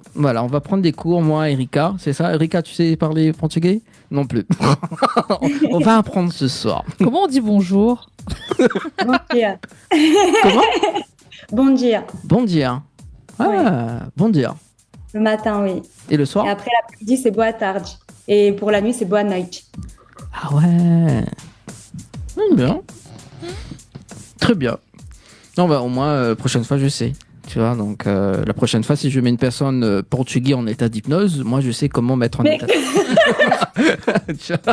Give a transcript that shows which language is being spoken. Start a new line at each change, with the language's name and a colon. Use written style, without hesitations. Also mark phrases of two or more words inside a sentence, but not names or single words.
French: Voilà, on va prendre des cours, moi, Erika. C'est ça, Erika, tu sais parler portugais? Non plus. On va apprendre ce soir. Comment on dit bonjour?
Portuguese: Bon dia.
French: Comment?
Portuguese: Bon dia. Bon dia. Ah, bon dia.
French: Le matin, oui. Et le soir? Et après l'après-midi, c'est
Portuguese: boa tarde.
French: Et pour la nuit, c'est
Portuguese: boa noite.
French: Ah ouais. Bien. Très bien. Non, bah, au moins, prochaine fois, je sais. Tu vois, donc la prochaine fois, si je mets une personne portugais en état d'hypnose, moi, je sais comment mettre en état. Tu vois.